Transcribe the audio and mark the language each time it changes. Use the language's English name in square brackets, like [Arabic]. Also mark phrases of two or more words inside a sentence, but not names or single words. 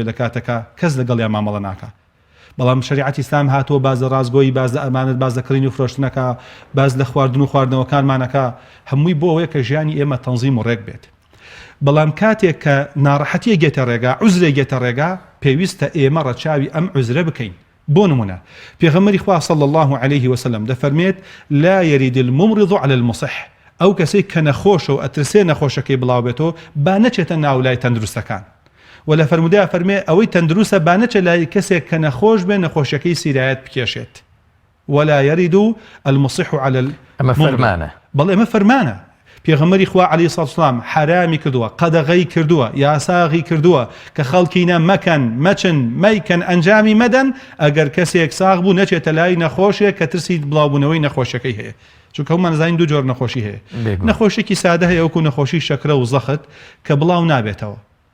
[Central Kurdish] لە کاتەکە کەس لەگەڵ یا مامەڵە ناکە بەڵام شریعەتی ئیسلام هاتووە باز لە ڕازگۆیی باز لە ئەمانەت باز لە کڕین و فرۆشتنەکە باز لە خواردن و خواردنەوەکانمانەکە هەمووی بۆ ئەوەیە کە ژیانی ئێمە تەنزیم و ڕێک بێت بەڵام کاتێک کە ناڕەحەتیە گێتە ڕێگا عوزرێ گێتە ڕێگا پێویستە ئێمە ڕەچاوی ئەم عوزرە بکەین بۆ نمونە پێغەمبەری خوا [Arabic] صلی الله عليه وسلم [Central Kurdish] دەفەرمێت [Arabic] لا يرد الممرض على المصح [Central Kurdish] ئەو کەسێک کە نەخۆشە و ئەترسێ نەخۆشەکەی بڵاو بێتەوە با نەچێتە ناو لای تەندروستەکان ولا فرمودا فەرمێ ئەوەی تەندروستە با نەچێت لای کەسێک کە نەخۆش بێ نەخۆشەکەی سیرایەت بکێشێت [Arabic] ولا يرد المصح على [Central Kurdish] ئەمە فەرمانە بەڵێ ئەمە فەرمانە پێغەمبەری خوا [Arabic] عەلەیهی سڵات وسەلام [Central Kurdish] حرامی کردووە قەدەغەی کردووە یاساغی کردووە کە خەڵکینە مەکەن مەچن مەیکەن ئەنجامی مەدەن ئەگەر کەسێک ساغ بوو نەچێتە لای نەخۆشێک کە ترسی بڵاوبوونەوەی نەخۆشەکەی هەیە چونکە هەمومان زانین دوو جۆر نەخۆشی هەیە نەخۆشێکی سادە هەیە وەکو نەخۆشی شەکرە و زەخت کە بڵاو نابێتەوە